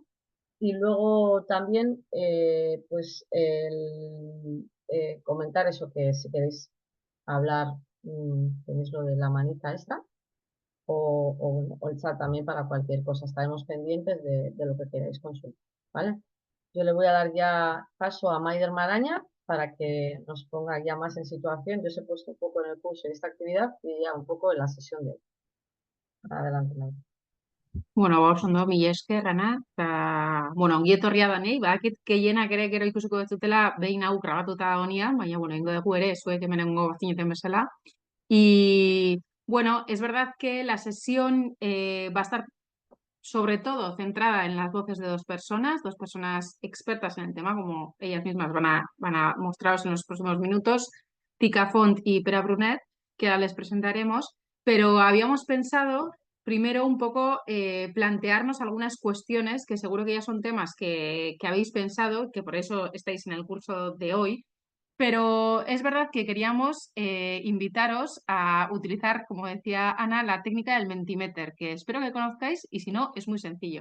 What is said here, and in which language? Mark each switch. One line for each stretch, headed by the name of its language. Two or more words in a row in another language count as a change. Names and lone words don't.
Spanish: Y luego también, pues, comentar eso, que si queréis hablar, tenéis lo de la manita esta, o el chat también para cualquier cosa. Estaremos pendientes de lo que queráis consultar, ¿vale? Yo le voy a dar ya paso a Maider Maraña para que nos ponga ya más en situación. Yo os he puesto un poco en el curso de esta actividad y ya un poco en la sesión de hoy. Adelante, Maider.
Basque: Bueno, ba, oso ondo, mila esker, Ana, eta, bueno, ongi etorria danei, badakit gehienak ere gero ikusiko dezutela behin hau grabatuta dagoenean, baina, bueno, ingo dugu ere, zuek hemen egongo bazineten bezala.
Spanish: Y, bueno, es verdad que la sesión va a estar sobre todo centrada en las voces de dos personas expertas en el tema, como ellas mismas van a mostraros en los próximos minutos, Tika Font y Pera Brunet, que ahora les presentaremos, pero habíamos pensado primero un poco plantearnos algunas cuestiones que seguro que ya son temas que habéis pensado, que por eso estáis en el curso de hoy, pero es verdad que queríamos invitaros a utilizar, como decía Ana, la técnica del Mentimeter, que espero que conozcáis y si no, es muy sencillo.